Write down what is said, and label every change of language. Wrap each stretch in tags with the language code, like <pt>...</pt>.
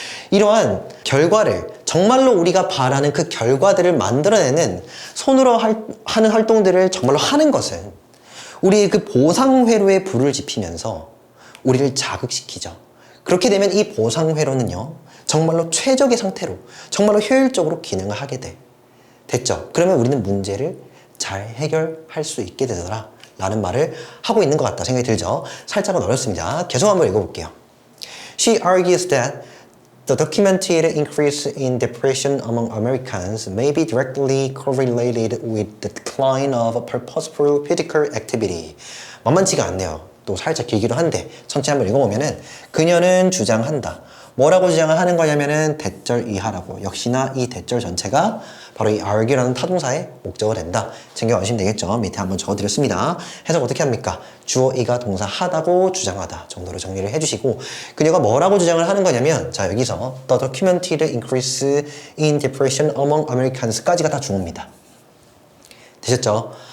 <ko>이러한 결과를, 정말로 우리가 바라는 그 결과들을 만들어내는 손으로 하는 활동들을 정말로 하는 것은 우리의 그 보상회로에 불을 지피면서 우리를 자극시키죠. 그렇게 되면 이 보상회로는요, 정말로 최적의 상태로, 정말로 효율적으로 기능을 하게 돼. 됐죠? 그러면 우리는 문제를 잘 해결할 수 있게 되더라. 라는 말을 하고 있는 것 같다 생각이 들죠? 살짝은 어렵습니다. 계속 한번 읽어볼게요.</ko> <en>She argues that the documented increase in depression among Americans may be directly correlated with the decline of purposeful physical activity.</en> <ko>만만치가 않네요. 또 살짝 길기도 한데 전체 한번 읽어보면은 그녀는 주장한다. 뭐라고 주장을 하는 거냐면은 대절 이하라고. 역시나 이 대절 전체가 바로 이 argue라는 타동사의 목적어 된다. 챙겨가시면 되겠죠. 밑에 한번 적어드렸습니다. 해석 어떻게 합니까? 주어 이가 동사 하다고 주장하다 정도로 정리를 해주시고 그녀가 뭐라고 주장을 하는 거냐면 자 여기서</ko> <en>The documented increase in depression among Americans</en> <ko>까지가 다 주어입니다. 되셨죠?</ko>